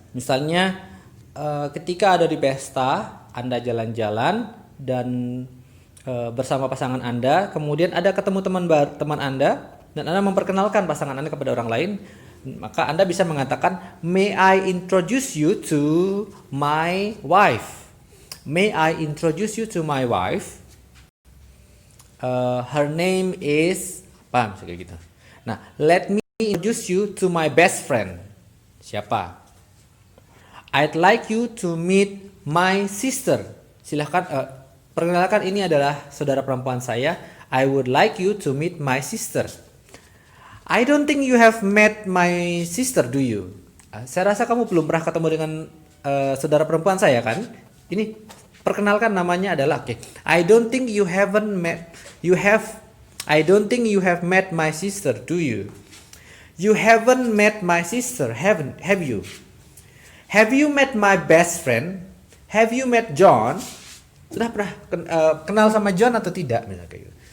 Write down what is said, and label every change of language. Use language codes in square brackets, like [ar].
[id] Misalnya ketika ada di pesta, Anda jalan-jalan dan bersama pasangan Anda, kemudian ada ketemu teman Anda dan Anda memperkenalkan pasangan Anda kepada orang lain, maka Anda bisa mengatakan, [en] "May I introduce you to my wife? May I introduce you to my wife? Her name is," [id] paham kayak gitu. Nah, [en] "Let me introduce you to my best friend." [id] Siapa? [en] "I'd like you to meet my sister." [id] Silahkan perkenalkan, ini adalah saudara perempuan saya. [en] "I would like you to meet my sister." "I don't think you have met my sister, do you?" [id] Saya rasa kamu belum pernah ketemu dengan saudara perempuan saya kan? Ini perkenalkan, namanya adalah [en] "I don't think you have met my sister, do you?" "You haven't met my sister, have you?" "Have you met my best friend? Have you met John?" [id] Sudah pernah kenal sama John atau tidak, misalnya kayak gitu.